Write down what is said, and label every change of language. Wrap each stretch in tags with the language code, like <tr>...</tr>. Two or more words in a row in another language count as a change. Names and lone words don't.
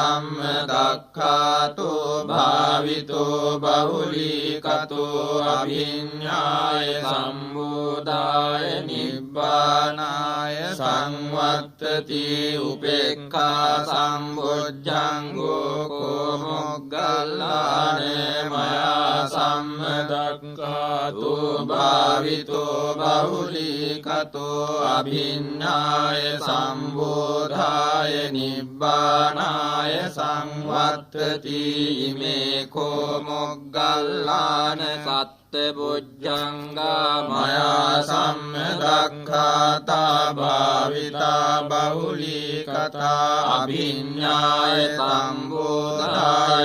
<pi>සම්මදක්ඛාතෝ භාවිතෝ බහුලීකතෝ අභිඤ්ඤාය සම්බෝධාය නිබ්බානාය සංවත්තති උපේක්ඛා සම්බොජ්ජංගෝ කෝ මොග්ගල්ලාන මයා සම්මදක්ඛාතෝ භාවිතෝ බහුලීකතෝ අභිඤ්ඤාය සම්බෝධාය නිබ්බානාය සංවත්තති ඉමේ කෝ මොග්ගල්ලාන සත්ත බොජ්ජංගා මයා සම්මදක්ඛාතා භාවිතා බහුලීකතා අභිඤ්ඤාය සම්බෝධාය</pi>